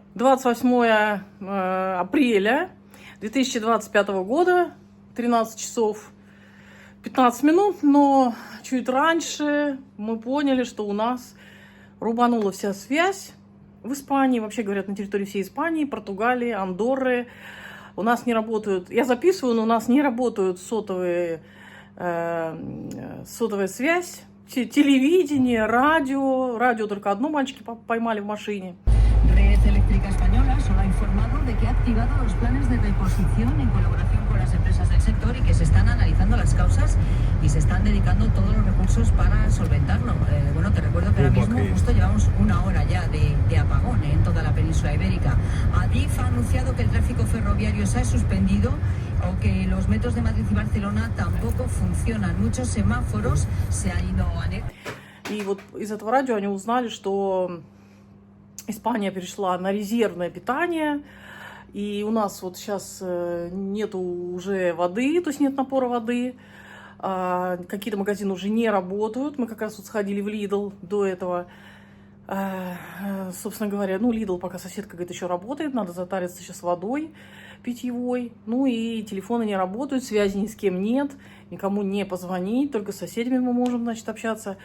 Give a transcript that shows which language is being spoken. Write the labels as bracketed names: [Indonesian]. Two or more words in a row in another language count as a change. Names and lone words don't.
[Russian] 28 апреля 2025 года, 13 часов 15 минут, но чуть раньше мы поняли, что у нас рубанула вся связь в Испании, вообще говорят, на территории всей Испании, Португалии, Андорры. У нас не работают, я записываю, но у нас не работают сотовая связь, телевидение, радио только одно мальчики поймали в машине. [Spanish] Red Eléctrica Española solo ha informado de que ha activado los planes de reposición en colaboración con las empresas del sector y que se están analizando las causas y se están dedicando todos los recursos para solventarlo. Bueno, te recuerdo que ahora mismo justo llevamos una hora ya de apagón en toda la península ibérica. Adif ha anunciado que el tráfico ferroviario se ha suspendido o que los metros de Madrid y Barcelona tampoco funcionan. Muchos semáforos se han ido a... [Russian] И вот из этого радио они узнали, что Испания перешла на резервное питание, и у нас вот сейчас нету уже воды, то есть нет напора воды, какие-то магазины уже не работают. Мы как раз вот сходили в Lidl до этого, собственно говоря, Lidl, пока соседка говорит, еще работает, надо затариться сейчас водой питьевой, и телефоны не работают, связи ни с кем нет, никому не позвонить, только с соседями мы можем, значит, общаться.